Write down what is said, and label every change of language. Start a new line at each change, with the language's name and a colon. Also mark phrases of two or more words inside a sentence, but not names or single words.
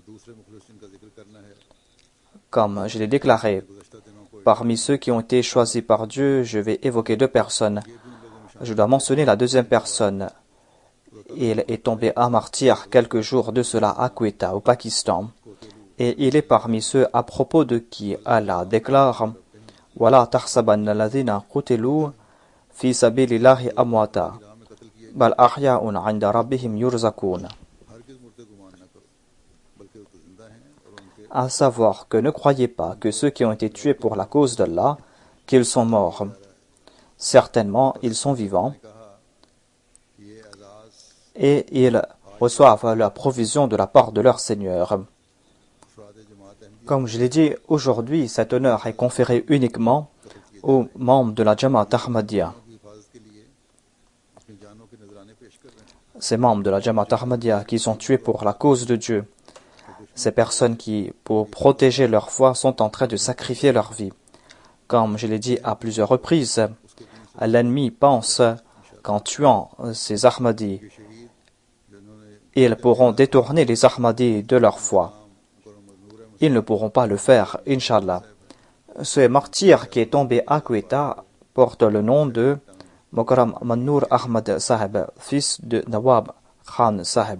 French: Comme je l'ai déclaré, parmi ceux qui ont été choisis par Dieu, je vais évoquer deux personnes. Je dois mentionner la deuxième personne. Il est tombé à martyr quelques jours de cela à Quetta, au Pakistan. Et il est parmi ceux à propos de qui Allah déclare
Arabic: وَلَا تَحْسَبَنَّ الَّذِينَ قُتِلُوا فِي سَبِيلِ اللَّهِ أَمْوَاتًا بَلْ أَحْيَاءٌ عِندَ رَبِّهِمْ يُرْزَقُونَ.
French: À savoir que ne croyez pas que ceux qui ont été tués pour la cause d'Allah, qu'ils sont morts. Certainement, ils sont vivants et ils reçoivent la provision de la part de leur Seigneur. Comme je l'ai dit, aujourd'hui, cet honneur est conféré uniquement aux membres de la Jamaat Ahmadiyya.
Urdu: کی حفاظت کے لیے اپنی جانوں کے نذرانے پیش کر رہے ہیں.
French: Ces membres de la Jamaat Ahmadiyya qui sont tués pour la cause de Dieu. Ces personnes qui, pour protéger leur foi, sont en train de sacrifier leur vie. Comme je l'ai dit à plusieurs reprises, l'ennemi pense qu'en tuant ces Ahmadis,
Urdu: یہ شہید جنہوں نے
French: ils pourront détourner les Ahmadis de leur foi. Ils ne pourront pas le faire,
Arabic: إن شاء الله.
French: Ce martyr qui est tombé à Quetta porte le nom de Mokram Mannour Ahmad Sahib, fils de Nawab Khan Sahib.